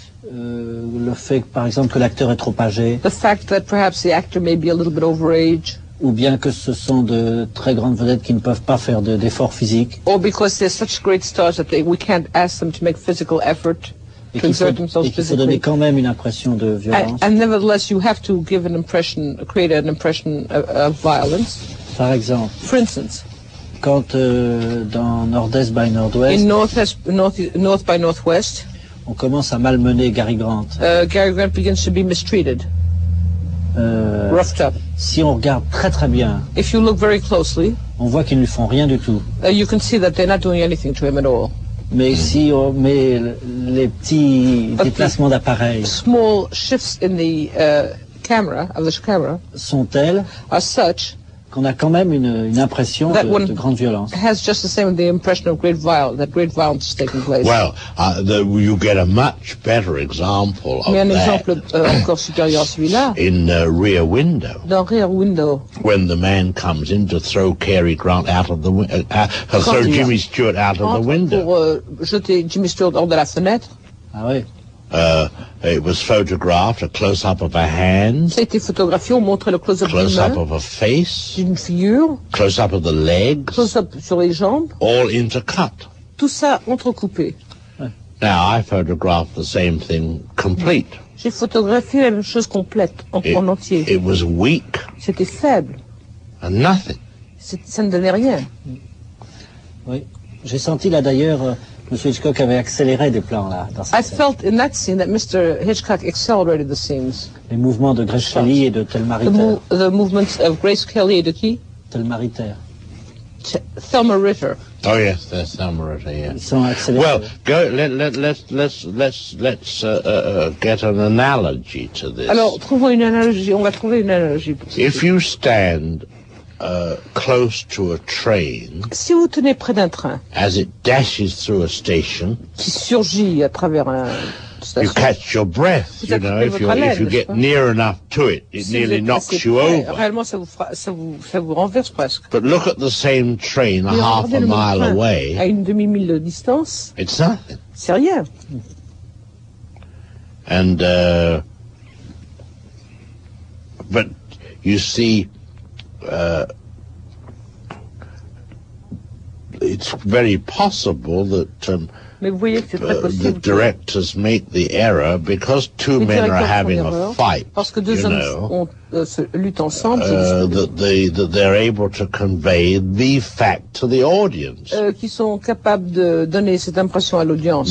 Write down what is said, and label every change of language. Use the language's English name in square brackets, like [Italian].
[French] le fait par exemple que l'acteur est trop âgé, [English] the fact that perhaps the actor may be a little bit overage, [French] ou bien que ce sont de très grandes vedettes qui ne peuvent pas faire d'efforts physiques, [English] or because they're such great stars that we can't ask them to make physical effort to exert themselves physically. [French] Il faut donner quand même une impression de violence. [English] And nevertheless, you have to give create an impression of violence. [French] Par exemple, [English] for instance, [French] quand dans Nord-Est by Nord-Ouest, [English] in North by Northwest, [French] on commence à malmener Cary Grant. [English] Cary Grant begins to be mistreated, roughed up. [French] Si on regarde très très bien, [English] if you look very closely, [French] on voit qu'ils ne lui font rien du tout. [English] You can see that they're not doing anything to him at all. [French] Mais si on met les petits déplacements d'appareil, [English] small shifts in the camera [French] sont tels, [English] are such [French] qu'on a quand même une impression de grande violence. [English] Has just the same the impression of great violence is taking place. Well, you get a much better example of [French] un exemple encore supérieur à celui-là. [English] In Rear Window. [French] Dans Rear Window. [English] When the man comes in to throw Cary Grant out of the throw Jimmy Stewart out of the window. [French] Pour jeter Jimmy Stewart hors de la fenêtre. Ah oui. [English] It was photographed, a close-up of a hand. [French] Ça a été photographié, on montrait le close-up d'une main. [English] Close-up of a face. [French] D'une figure. [English] Close-up of the legs. [French] Close-up sur les jambes. [English] All intercut. [French] Tout ça entrecoupé. [English] Now I photographed the same thing complete. [French] J'ai photographié la même chose complète, en entier. [English] It was weak. [French] C'était faible. [English] And nothing. [French] Ça ne donnait rien. Oui. J'ai senti là d'ailleurs, Monsieur Hitchcock avait accéléré des plans là. Dans cette scène. [English] Felt in that scene that Mr. Hitchcock accelerated the scenes. [French] Les mouvements de Grace Kelly et de Thelma Ritter. [English] The movements of Grace Kelly [French] et de qui? [English] Thelma Ritter. Thelma Ritter. Oh yes, there's Thelma Ritter. Yeah. [French] Ils sont accélérés. [English] Well, let's get an analogy to this. [French] Alors, trouvons une analogie. On va trouver une analogie. [English] If you stand close to a train, [French] si vous tenez près d'un train, [English] as it dashes through a station, [French] qui surgit à travers un station, [English] you catch your breath. You know, if you get near enough to it, it nearly knocks you over. [French] Réellement, ça vous renverse presque. [English] But look at the same train half a mile away. [French] À une demi-mille de distance. [English] It's nothing. [French] C'est rien. [English] And but you see. It's very possible that the directors make the error because two men are having a fight. [French] Parce que deux hommes luttent ensemble. [English] That they're able to convey the fact to the audience. [French] Qui sont capables de donner cette impression à l'audience.